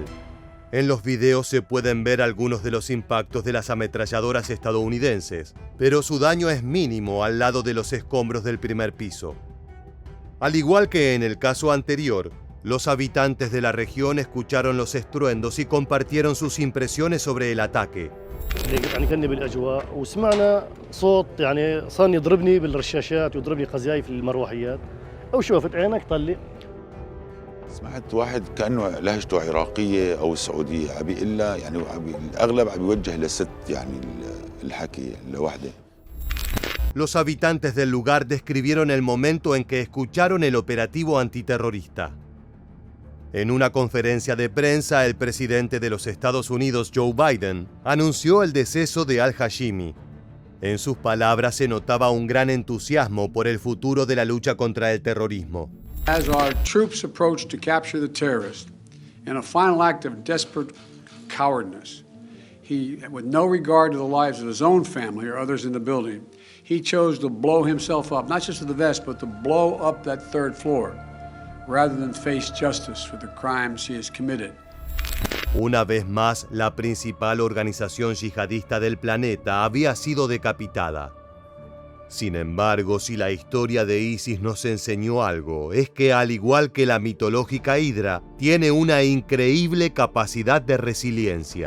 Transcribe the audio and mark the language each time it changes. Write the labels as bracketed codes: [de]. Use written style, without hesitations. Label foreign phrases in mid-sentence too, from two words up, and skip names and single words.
[es] En los videos se pueden ver algunos de los impactos de las ametralladoras estadounidenses, pero su daño es mínimo al lado de los escombros del primer piso. Al igual que en el caso anterior, los habitantes de la región escucharon los estruendos y compartieron sus impresiones sobre el ataque. [ar] سمعت واحد كأنه لهجته عراقية أو سعودية عم بيقول لها يعني الأغلب عم بيوجه لست يعني الحكي لوحده. [es] Los habitantes del lugar describieron el momento en que escucharon el operativo antiterrorista. En una conferencia de prensa, el presidente de los Estados Unidos, Joe Biden, anunció el deceso de al-Hashimi. En sus palabras se notaba un gran entusiasmo por el futuro de la lucha contra el terrorismo. [en] As our troops approach to capture the terrorist, in a final act of desperate cowardness, he, with no regard to the lives of his own family or others in the building, he chose to blow himself up, not just to the vest, but to blow up that third floor, rather than face justice for the crimes he has committed. [es] Una vez más, la principal organización yihadista del planeta había sido decapitada. Sin embargo, si la historia de ISIS nos enseñó algo, es que al igual que la mitológica Hidra, tiene una increíble capacidad de resiliencia.